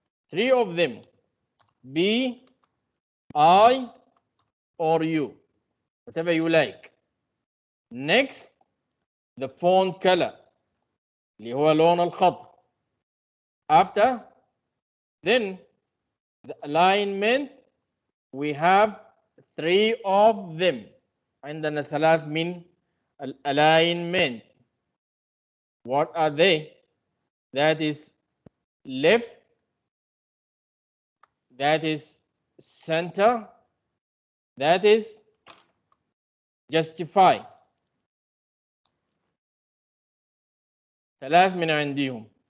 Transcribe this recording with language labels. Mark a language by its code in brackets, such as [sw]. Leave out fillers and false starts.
[en] 3 of them, B, I, or U, whatever you like. Next, the font color, [ar] اللي هو لون الخط. [en] After, Then the alignment, we have 3 of them. [ar] عندنا 3 من alignment. [en] What are they? That is left, that is center, that is justify. [ar] 3 من عندهم.